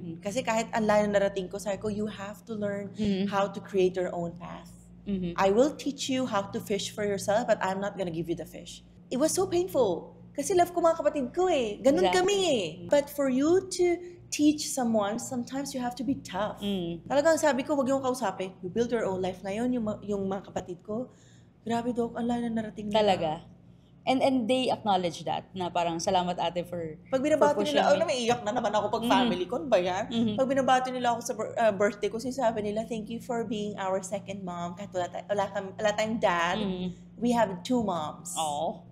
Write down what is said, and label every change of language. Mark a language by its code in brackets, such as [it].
[tl] Kasi kahit ang layo na narating ko, sabi ko, you have to learn how to create your own path. [en] I will teach you how to fish for yourself, but I'm not gonna give you the fish. It was so painful. [tl] Kasi love ko mga kapatid ko eh. Ganun kami eh. [en] But for you to teach someone, sometimes you have to be tough. [tl] Talagang sabi ko, wag yung kausapin. [en] You build your own life. [tl] Ngayon, yung mga kapatid ko, grabe, Doc, ang layo na narating nila. Talaga. [en] And they acknowledge that, [tl] na parang salamat ate [en] for [tl] pag binabati [en] pushing [tl] nila, [en] me. [tl] Naiiyak na naman ako pag family ko, ano ba yan? Pag binabati nila ako sa birthday ko, sinasabi nila, [en] thank you for being our second mom. [tl] Kahit wala tayong dad, [en] we have 2 moms. Oh.